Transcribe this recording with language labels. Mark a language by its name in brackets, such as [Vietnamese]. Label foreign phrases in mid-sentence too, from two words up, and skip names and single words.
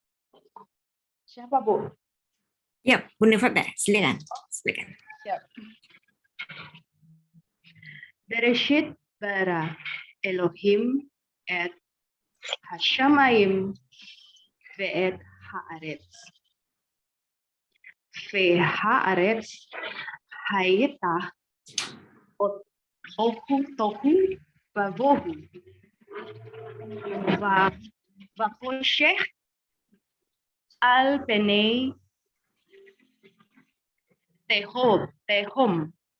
[Indonesian] Siapa, Bu? Ya, Bu Novita, silakan. Silakan. Siap. [Hebrew] בראשית ברא אלהים את השמים ואת הארץ. והארץ היתה תהו ובהו וחשך על פני תהום.